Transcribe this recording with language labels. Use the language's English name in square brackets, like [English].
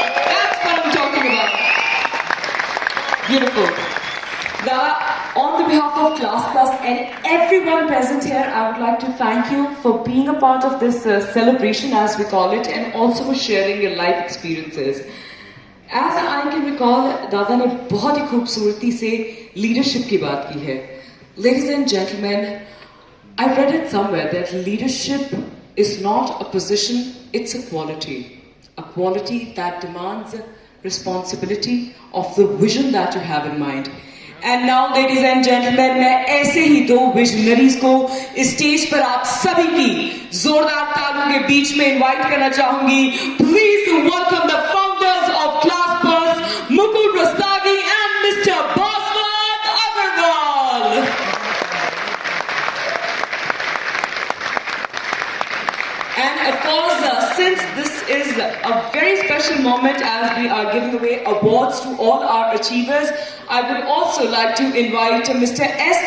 [English] That's what I'm talking about. Beautiful. Dada, on the behalf of Class Plus and everyone present here, I would like to thank you for being a part of this celebration, as we call it, and also for sharing your life experiences. As I can recall, [Hindi] दादा ने बहुत ही खूबसूरती से leadership की बात की है. [English] Ladies and gentlemen, I read it somewhere that leadership is not a position, it's a quality that demands responsibility of the vision that you have in mind. And now, ladies and gentlemen, [Hindi] मैं ऐसे ही दो visionaries को इस stage पर आप सभी की जोरदार तालियों के बीच में इनवाइट करना चाहूंगी. [English] Please welcome the founders of Class Plus, Mukul Rustagi and Mr. Bhaswant Agarwal. And of course, since this is a very special moment as we are giving away awards to all our achievers, I would also like to invite Mr. S.